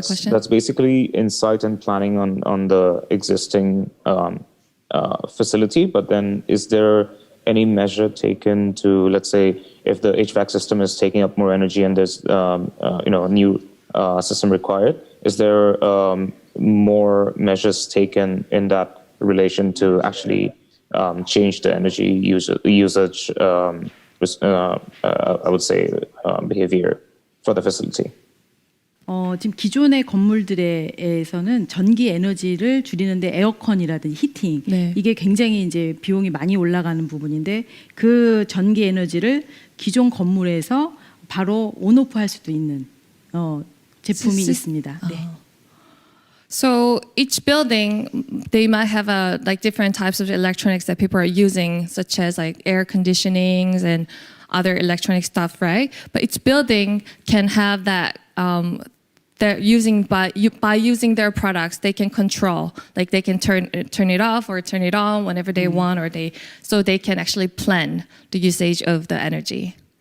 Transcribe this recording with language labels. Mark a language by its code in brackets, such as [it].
[en] that's basically insight and planning on the existing facility, but then is there any measure taken to, let's say, if the HVAC system is taking up more energy and there's a new system required, is there more measures taken in that relation to actually change the energy usage, I would say, behavior for the facility? [ko] 지금 기존의 건물들에서는 전기 에너지를 줄이는데 에어컨이라든지 히팅 이게 굉장히 이제 비용이 많이 올라가는 부분인데 그 전기 에너지를 기존 건물에서 바로 온오프 할 수도 있는 제품이 있습니다. 네. [en] So each building, they might have different types of electronics that people are using, such as like air conditionings and other electronic stuff, right? But each building can have that. They're using by using their products, they can control, like they can turn it off or turn it on whenever they want, so they can actually plan the usage of the energy.